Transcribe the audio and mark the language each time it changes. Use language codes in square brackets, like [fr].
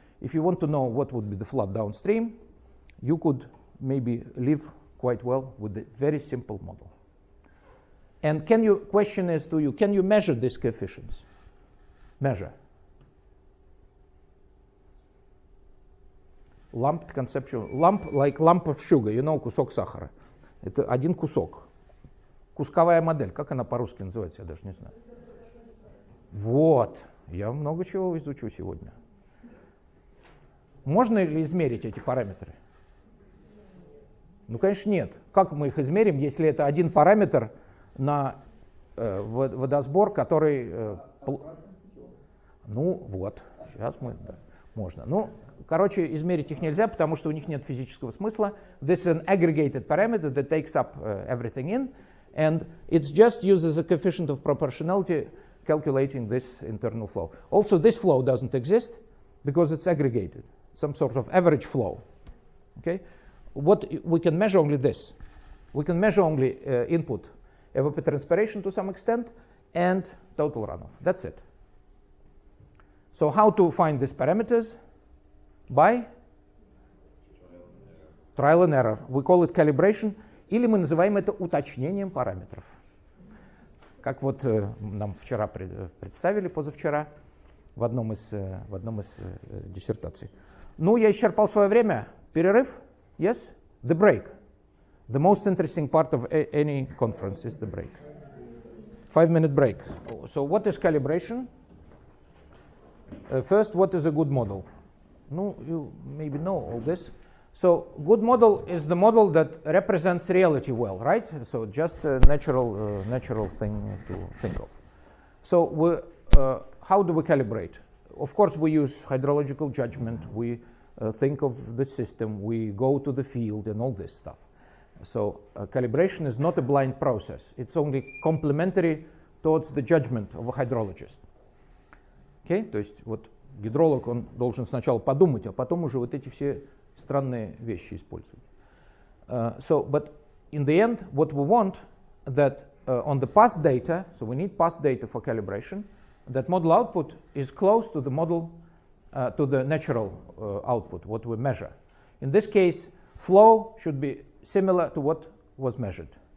[en] If you want to know what would be the flood downstream, you could maybe live quite well with the very simple model. And question is to you, can you measure these coefficients? Measure. Lump conceptual. Lump, like lump of sugar, [ru] кусок сахара. Это один кусок. Кусковая модель. Как она по-русски называется, я даже не знаю. Вот. Я много чего изучу сегодня. Можно ли измерить эти параметры? Ну, конечно, нет. Как мы их измерим, если это один параметр на водосбор, который... Ну, вот. Сейчас мы... Да, можно. Ну, короче, измерить их нельзя, потому что у них нет физического смысла. [en] This is an aggregated parameter that takes up everything in, and it's just used as a coefficient of proportionality calculating this internal flow. Also, this flow doesn't exist because it's aggregated, some sort of average flow. Okay? What we can measure only this. We can measure only input evapotranspiration to some extent and total runoff. That's it. So how to find these parameters? By trial and error. We call it calibration, [ru] или мы называем это уточнением параметров. Как вот нам вчера представили, позавчера, в одном из диссертаций. Ну, я исчерпал свое время. Перерыв? [en] Yes? The break. The most interesting part of any conference is the break. 5-minute break. So what is calibration? First, what is a good model? No, you maybe know all this. So good model is the model that represents reality well, right? So just a natural thing to think of. So how do we calibrate? Of course, we use hydrological judgment. We think of the system. We go to the field and all this stuff. So calibration is not a blind process. It's only complementary towards the judgment of a hydrologist. Okay? [ru] То есть вот гидролог, он должен сначала подумать, а потом уже вот эти все странные вещи использовать. [en] But in the end, what we want that on the past data, so we need past data for calibration, that model output is close to the model, to the natural output, what we measure. In this case, flow should be similar to what was measured.